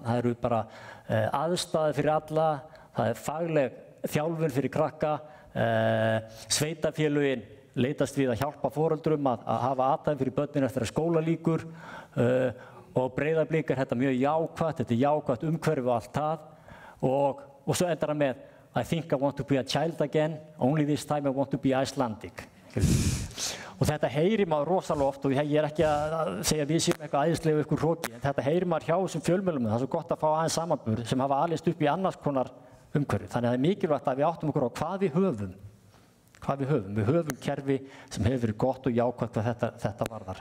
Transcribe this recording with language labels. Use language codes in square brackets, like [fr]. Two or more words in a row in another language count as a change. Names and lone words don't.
[is] Það eru bara aðstæður fyrir alla, það er fagleg þjálfun fyrir krakka, sveitafélögin leitast við að hjálpa foreldrum að hafa athæfi fyrir börnin eftir að skóla lýkur og Breiðablik er þetta mjög jákvætt, þetta er jákvætt umhverfi og allt það og svo endar hann með [en] I think I want to be a child again, only this time I want to be Icelandic. [is] Og þetta heyrir maður rosalega oft og ég er ekki að segja við séum eitthvað æðislega ykkur hroki, en þetta heyrir maður hjá þessum fjölmiðlum, það er svo gott að fá aðeins samanburð sem hafa alist upp í annars konar umhverfi. Þannig að það er mikilvægt að við áttum okkur á hvað við höfum. Við höfum kerfi sem hefur verið gott og jákvætt hvað þetta varðar.